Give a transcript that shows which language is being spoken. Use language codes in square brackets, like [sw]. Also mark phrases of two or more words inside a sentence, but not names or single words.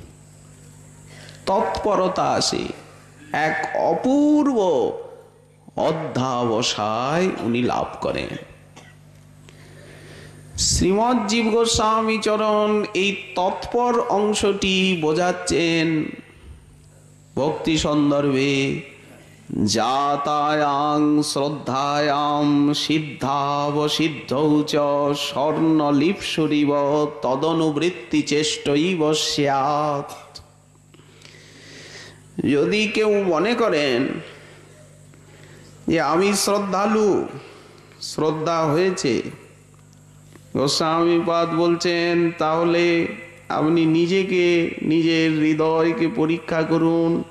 [bn] তৎপরতা আসে, এক অপূর্ব অধ্যাবসায় উনি লাভ করেন। শ্রীমৎ জীব গোস্বামী চরণ এই তৎপর অংশটি বোঝাচ্ছেন ভক্তি সন্দর্ভে। [sa] জাতায়াং শ্রদ্ধায়াম সিদ্ধাবসিদ্ধৌ চ স্বর্ণলিপ্সুরিব তদনুবৃত্তি চেষ্টৈব স্যাৎ। [bn] যদি কেউ মনে করেন যে আমি শ্রদ্ধালু, শ্রদ্ধা হয়েছে, গোস্বামীপাদ বলছেন তাহলে আপনি নিজেকে, নিজের হৃদয়কে পরীক্ষা করুন।